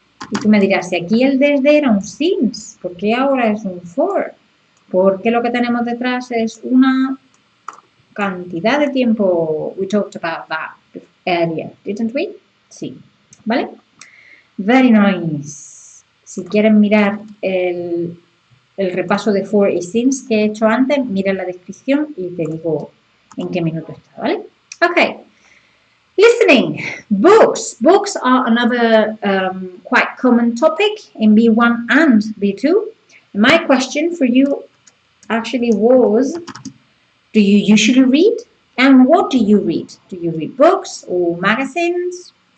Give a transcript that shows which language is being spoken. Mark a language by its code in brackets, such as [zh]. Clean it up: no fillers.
[es] Y tú me dirás, si aquí el desde era un since, ¿por qué ahora es un for? Porque lo que tenemos detrás es una cantidad de tiempo. [en] We talked about that earlier, didn't we? [es] Sí, ¿vale? [en] Very nice. [es] Si quieren mirar el el repaso de for y since que he hecho antes, mira la descripción y te digo en qué minuto está, ¿vale? [en] Okay. Listening. Books. Books are another quite common topic in B1 and B2. My question for you actually was, do you usually read? And what do you read? Do you read books or magazines?